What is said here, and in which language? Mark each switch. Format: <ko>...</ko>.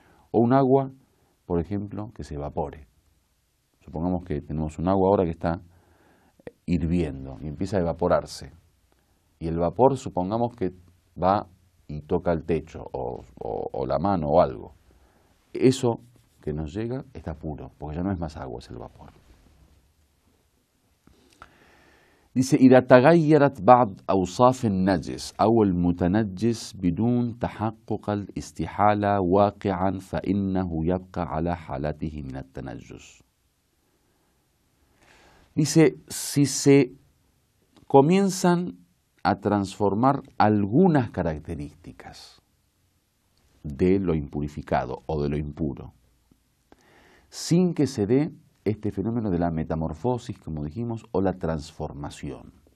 <es>O un agua, por ejemplo, que se evapore. Supongamos que tenemos un agua ahora que está hirviendo y empieza a evaporarse. Y el vapor, supongamos que va y toca el techo o la mano o algo. Eso que nos llega está puro, porque ya no es más agua, es el vapor. Dice,</es> <ar>إذا تغيرت بعض أوصاف النجس أو المتنجس بدون تحقق الاستحالة واقعا فإنه يبقى على حالته من التنجس.</ar> <es>Dice, si se comienzan a transformar algunas características de lo impurificado o de lo impuro, sin que se dé este fenómeno de la metamorfosis, como dijimos, o la transformación.</es>